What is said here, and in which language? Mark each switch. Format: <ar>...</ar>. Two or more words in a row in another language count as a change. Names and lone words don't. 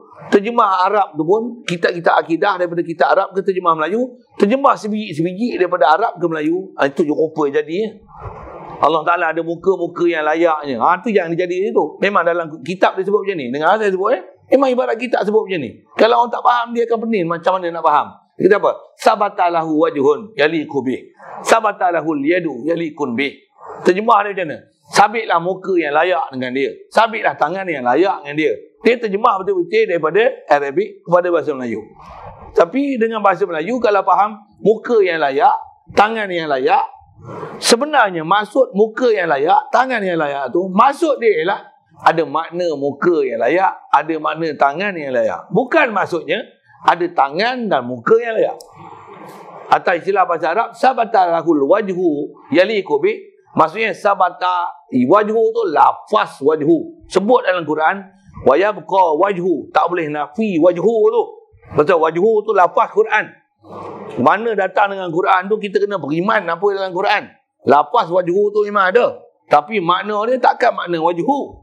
<ms>Terjemah Arab tu pun kitab-kitab akidah daripada kitab Arab ke terjemah Melayu. Terjemah sebiji-sebiji daripada Arab ke Melayu. Itu je rupa jadi. Allah Ta'ala ada muka-muka yang layaknya. Itu yang dijadi tu. Memang dalam kitab dia sebut macam ni. Dengar saya sebut memang ibarat kitab sebut macam ni. Kalau orang tak faham, dia akan pening macam mana nak faham. Dia kata apa?</ms> <ar>ثبت له وجه يليق به. ثبت له يد يليق به.</ar> <ms>Terjemah dia macam mana? Sabitlah muka yang layak dengan dia. Sabitlah tangan yang layak dengan dia. Dia terjemah betul-betul daripada Arabic kepada bahasa Melayu. Tapi dengan bahasa Melayu, kalau faham muka yang layak, tangan yang layak, sebenarnya maksud muka yang layak, tangan yang layak tu, maksud dia ialah ada makna muka yang layak, ada makna tangan yang layak. Bukan maksudnya ada tangan dan muka yang layak. Atau istilah bahasa Arab,</ms> <ar>ثبت له الوجه يليق به.</ar> <ms>Maksudnya</ms> <ar>ثبت وجه</ar> <ms>tu lafaz wajhu. Sebut dalam Quran,</ms> <ar>ويبقى وجه.</ar> <ms>Tak boleh nafi wajhu tu. Pasal wajhu tu lafaz Quran. Mana datang dengan Quran tu, kita kena beriman apa dalam Quran. Lafaz wajhu tu memang ada. Tapi makna dia takkan makna wajhu.</ms>